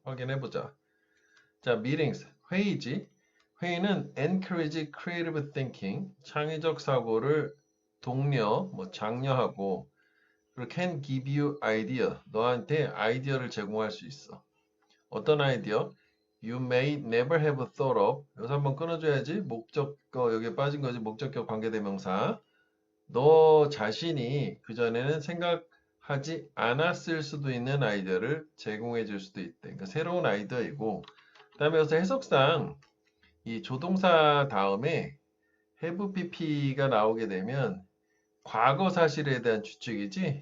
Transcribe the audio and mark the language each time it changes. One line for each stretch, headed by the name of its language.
Korean: 확인해보자. 자, meetings, 회의지. 회의는
English: encourage creative thinking,
Korean: 창의적 사고를 독려, 장려하고, 그리고
English: can give you idea,
Korean: 너한테 아이디어를 제공할 수 있어. 어떤 아이디어?
English: You may never have thought of.
Korean: 여기서 한번 끊어줘야지. 목적어 여기에 빠진 거지. 목적격 관계대명사. 너 자신이 그전에는 생각하지 않았을 수도 있는 아이디어를 제공해 줄 수도 있대. 그러니까 새로운 아이디어이고. 그 다음에 여기서 해석상 이 조동사 다음에 have pp가 나오게 되면 과거 사실에 대한 추측이지.